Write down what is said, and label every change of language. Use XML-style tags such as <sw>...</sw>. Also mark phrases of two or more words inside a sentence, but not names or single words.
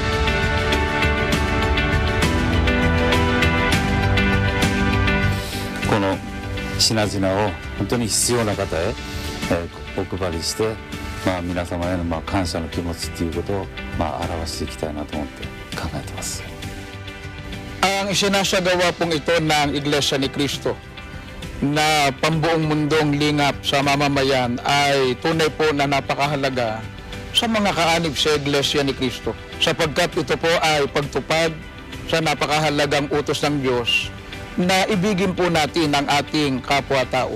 <ja>この品々を本当に必要な方へお配りして、皆様への感謝の気持ちということを表していきたいなと思って考えています。</ja> <tl>Ang isinasagawa pong ito ng Iglesia ni Cristo na pambuong mundong lingap sa mamamayan ay tunay po na napakahalaga sa mga kaanib sa Iglesia ni Cristo, sapagkat ito po ay pagtupad sa napakahalagang utos ng Diyos na ibigin po natin ang ating kapwa-tao.</tl>